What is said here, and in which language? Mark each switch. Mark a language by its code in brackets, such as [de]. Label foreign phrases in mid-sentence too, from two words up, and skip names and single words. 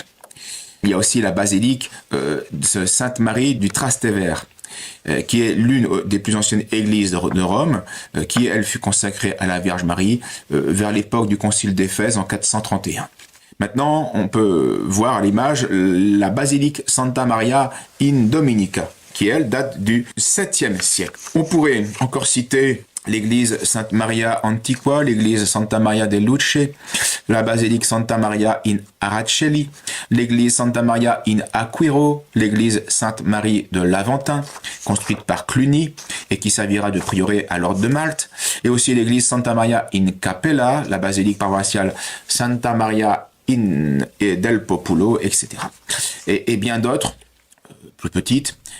[fr] Il y a aussi la basilique de Sainte-Marie du Trastevere, qui est l'une des plus anciennes églises de Rome, qui, elle, fut consacrée à la Vierge Marie vers l'époque du Concile d'Éphèse en 431. Maintenant, on peut voir à l'image la basilique Santa Maria in Dominica, qui, elle, date du 7e siècle. On pourrait encore citer l'église Sainte Maria Antiqua, l'église Santa Maria de Luce, la basilique Santa Maria in Araceli, l'église Santa Maria in Aquiro, l'église Sainte Marie de l'Aventin, construite par Cluny et qui servira de prieuré à l'ordre de Malte, et aussi l'église Santa Maria in Capella, la basilique paroissiale Santa Maria in del Populo, etc. Et bien d'autres, plus petites,